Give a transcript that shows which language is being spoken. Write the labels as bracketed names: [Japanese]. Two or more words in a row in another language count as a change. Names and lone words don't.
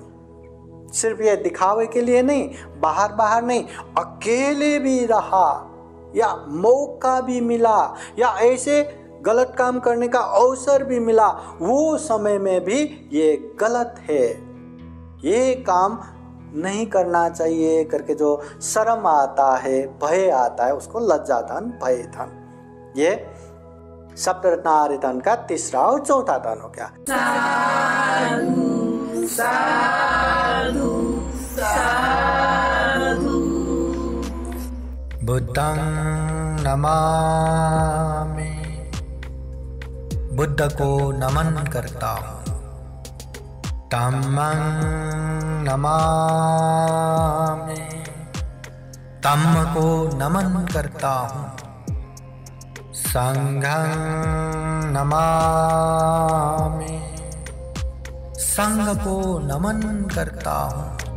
[Hindi] सिर्फ ये दिखावे के लिए नहीं, बाहर बाहर नहीं, अकेले भी रहा या मौका भी मिला या ऐसे गलत काम करने का अवसर भी मिला, वो समय में भी ये गलत है, ये काम नहीं करना चाहिए करके जो शर्म आता है, भय आता है, उसको लज्जाधन, भयधन। ये सप्तरत्नारिधन का तीसरा और चौथा धन हो गया। [Pali] साधु साधु साधु। बुद्धं नमामि, [Hindi] बुद्ध को नमन करता हूँ। [Pali] धम्मं नमामि, [Hindi] धम्म को नमन करता हूँ। [Pali] संघं नमामि, [Hindi] संघ को नमन करता हूँ।